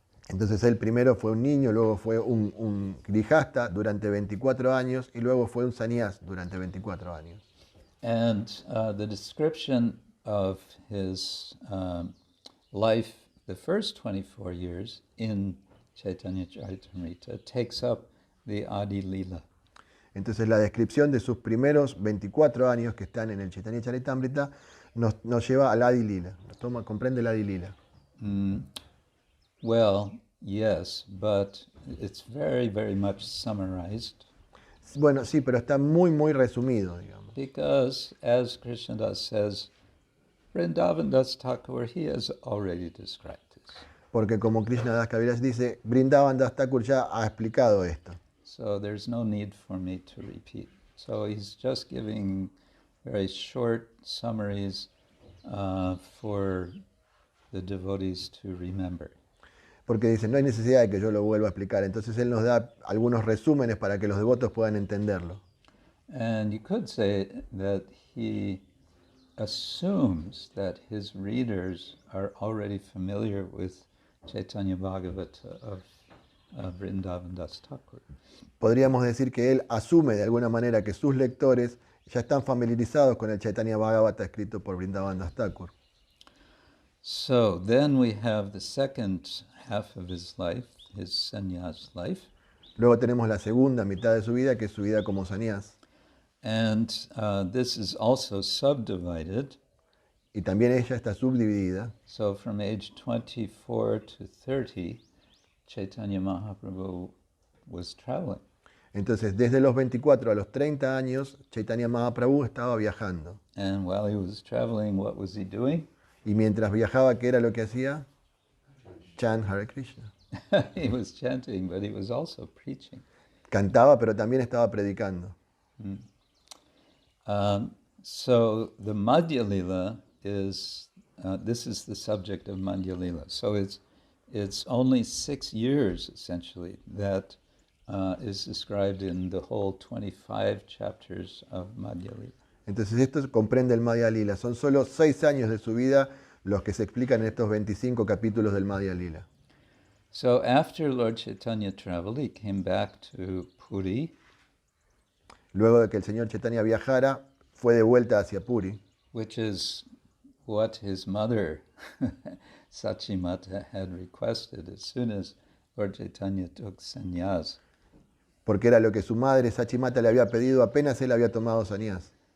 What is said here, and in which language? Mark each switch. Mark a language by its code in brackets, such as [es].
[es] Entonces él primero fue un niño, luego fue un grihasta durante 24 años y luego fue un sannyas durante 24 años. [en] And the description of his life, the first 24 years in Chaitanya Charitamrita, takes up the Adi Lila. [es] Entonces la descripción de sus primeros 24 años que están en el Chaitanya Charitamrita nos lleva al Adi Lila, comprende el Adi Lila. [en] Well, yes, but it's very, very much summarized. [es] Bueno, sí, pero está muy, muy resumido, digamos. [en] Because, as Krishnadas says, Vrindavan Das Thakur, he has already described this. [es] Porque como Krishnadas Kaviraj dice, Vrindavan Das Thakur ya ha explicado esto. [en] So there's no need for me to repeat. So he's just giving very short summaries for the devotees to remember. [es] Porque dice, no hay necesidad de que yo lo vuelva a explicar. Entonces él nos da algunos resúmenes para que los devotos puedan entenderlo. [en] And you could say that he assumes that his readers are already familiar with Chaitanya Bhagavata of Vrindavan Das Thakur. [es] Podríamos decir que él asume de alguna manera que sus lectores ya están familiarizados con el Chaitanya Bhagavata escrito por Vrindavan Das Thakur. [en] So then we have the second half of his life, his sannyas life. [es] Luego tenemos la segunda mitad de su vida, que es su vida como sannyas. [en] And this is also subdivided. [es] Y también ella está subdividida. [en] So from age 24 to 30, Chaitanya Mahaprabhu was traveling. [es] Entonces, desde los 24 a los 30 años, Chaitanya Mahaprabhu estaba viajando. [en] And while he was traveling, what was he doing? [es] Y mientras viajaba, ¿qué era lo que hacía? [en] Chant Hare Krishna. He was chanting, but he was also preaching. [es] Cantaba, pero también estaba predicando. [en] So the Madhya Lila is, this is the subject of Madhya Lila. So it's only 6 years, essentially, that is described in the whole 25 chapters of Madhya Lila. [es] Entonces esto comprende el Madhya Lila. Son solo 6 años de su vida los que se explican en estos 25 capítulos del Madhya Lila. [en] So after Lord Chaitanya traveled, he came back to Puri. [es] Luego de que el señor Chaitanya viajara, fue de vuelta hacia Puri. [en] Which is what his mother, Sachimata, had requested as soon as Lord Chaitanya took sannyas. [es] Porque era lo que su madre, Sachimata, le había pedido apenas él había tomado sannyas.